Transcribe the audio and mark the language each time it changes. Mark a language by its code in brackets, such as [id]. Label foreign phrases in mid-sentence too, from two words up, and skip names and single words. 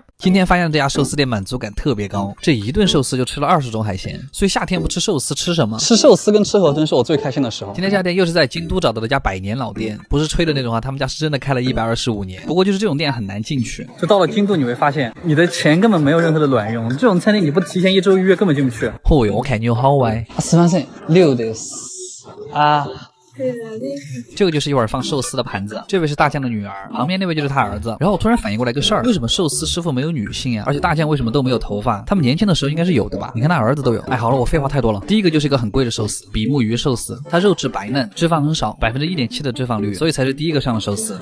[zh] 今天发现这家寿司店满足感特别高，这一顿寿司就吃了20种海鲜，所以夏天不吃寿司吃什么？吃寿司跟吃河豚是我最开心的时候。今天这家店又是在京都找到的一家100年老店，不是吹的那种啊，他们家是真的开了125年。不过就是这种店很难进去，就到了京都你会发现你的钱根本没有任何的卵用，这种餐厅你不提前1周预约根本进不去。哦哟，我看你有好歪。 [ja] すみません、6です啊。 [zh] 这个就是一碗放寿司的盘子，这位是大酱的女儿，旁边那位就是他儿子。然后我突然反应过来个事儿，为什么寿司师傅没有女性呀？而且大酱为什么都没有头发？他们年轻的时候应该是有的吧？你看他儿子都有。哎，好了，我废话太多了。第一个就是一个很贵的寿司，比目鱼寿司，它肉质白嫩，脂肪很少，1.7%的脂肪率，所以才是第一个上的寿司。